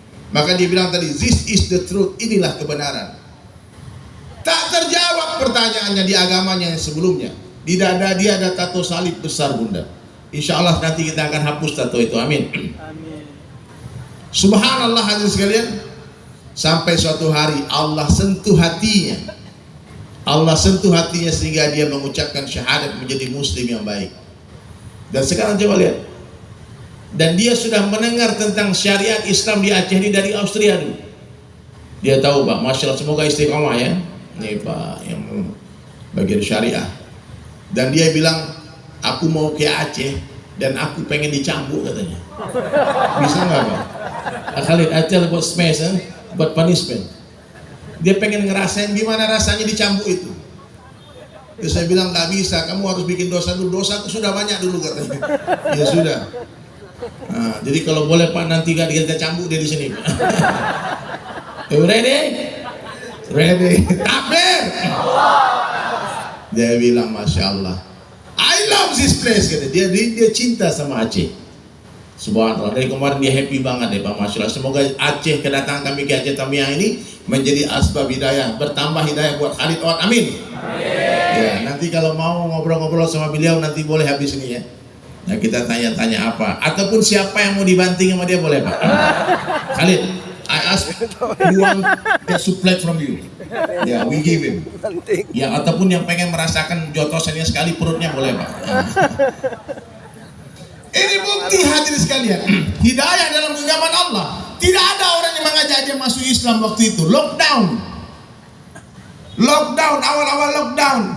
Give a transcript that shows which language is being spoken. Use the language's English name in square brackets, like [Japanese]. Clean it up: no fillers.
[Indonesian] Maka dia bilang tadi, [English] this is the truth. [Indonesian] Inilah kebenaran. Tak terjawab pertanyaannya di agamanya yang sebelumnya. Di dada dia ada tato salib besar, Bunda. Insya Allah nanti kita akan hapus tato itu. Amin. Amin. Subhanallah hadirin sekalian. Sampai suatu hari Allah sentuh hatinya. Allah sentuh hatinya sehingga dia mengucapkan syahadat menjadi muslim yang baik. Dan sekarang coba lihat. Dan dia sudah mendengar tentang syariat Islam di Aceh ini dari Austria dulu. Dia tahu, Pak, Masya Allah, semoga istiqomah ya. Ini Pak yang bagian syariah. Dan dia bilang, aku mau ke Aceh dan aku pengen dicambuk katanya. Bisa nggak, Pak? [English] Khalid, I tell about smash, buat punishment. [Indonesian] Dia pengen ngerasain gimana rasanya dicambuk itu. Terus saya bilang, nggak bisa, kamu harus bikin dosa dulu. Dosa itu sudah banyak dulu katanya. Ya sudah. Nah, jadi kalau boleh Pak, nanti kan kita cambuk dia di sini. [English] You ready? Ready. [Indonesian] Takbir. Dia bilang, Masya Allah, [English] I love this place. [Indonesian] Kata dia cinta sama Aceh. Subhanallah, dari kemarin dia happy banget deh Pak, Masya Allah. Semoga Aceh, kedatangan kami ke Aceh Tamiah ini menjadi asbab hidayah, bertambah hidayah buat Khalid Awad. Amin. Ya, nanti kalau mau ngobrol-ngobrol sama beliau nanti boleh habis ini ya. Nah, kita tanya-tanya apa, ataupun siapa yang mau dibanting sama dia boleh Pak. [English] Khalid, I ask who want get supply from you. [Indonesian] Ya, [English] we give him. [Indonesian] Ya, ataupun yang pengen merasakan jotosannya sekali perutnya boleh Pak. Ini bukti hadirin sekalian, hidayah dalam genggaman Allah. Tidak ada orang yang mengajak dia masuk Islam waktu itu. Lockdown, awal-awal lockdown.